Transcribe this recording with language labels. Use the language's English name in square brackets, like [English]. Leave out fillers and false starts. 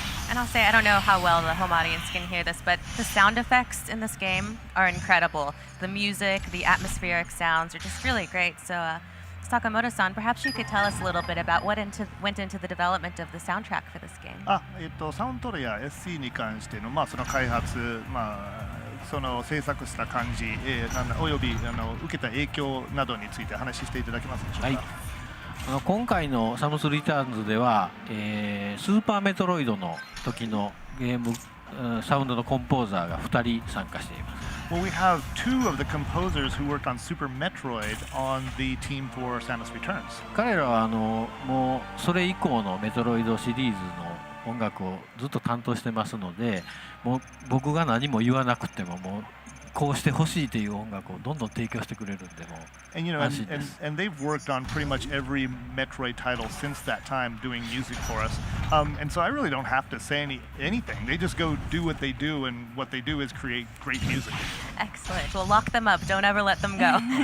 [English] And I'll say, I don't know how well the home audience can hear this, but the sound effects in this game are incredible. The music, the atmospheric sounds are just really great. So Sakamoto-san, perhaps you could tell us a little bit about what went into the development of the soundtrack for this game. [Japanese] サウンドトレや SC に関しての、その開発、その制作した感じ、および受けた影響などについて話していただけますでしょうか。はい、今回のサムスリターンズでは、スーパーメトロイドの時のゲームサウンドのコンポーザーが2人参加しています。 [English] Well, we have two of the composers who worked on Super Metroid on the team for Samus Returns. [Japanese] 彼らはもうそれ以降のメトロイドシリーズの音楽をずっと担当してますので、もう僕が何も言わなくてももうこうしてほしいという音楽をどんどん提供してくれるんでも安心です。 [English] And they've worked on pretty much every Metroid title since that time doing music for us. And so I really don't have to say anything. They just go do what they do, and what they do is create great music. Excellent. Well, lock them up. Don't ever let them go.